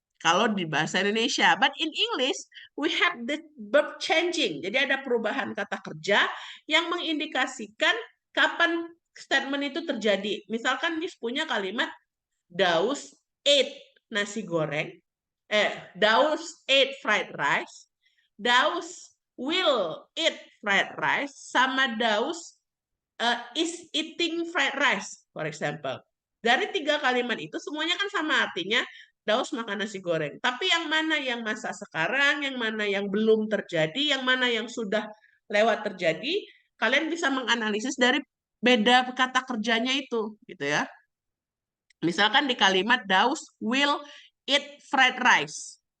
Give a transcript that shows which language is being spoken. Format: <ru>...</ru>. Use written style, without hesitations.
<id>Kalau di bahasa Indonesia,</id> <en>but in English we have the verb changing.</en> <id>Jadi ada perubahan kata kerja yang mengindikasikan kapan statement itu terjadi. Misalkan Miss punya kalimat</id> <en>Daus ate</en> <id>nasi goreng,</id> <en>Daus ate fried rice, Daus will eat fried rice,</en> <id>sama</id> <en>Daus is eating fried rice, for example.</en> <id>Dari 3 kalimat itu semuanya kan sama artinya Daus makan nasi goreng. Tapi yang mana yang masa sekarang, yang mana yang belum terjadi, yang mana yang sudah lewat terjadi, kalian bisa menganalisis dari beda kata kerjanya itu, gitu ya. Misalkan di kalimat Daus</id> <en>will eat fried rice.</en>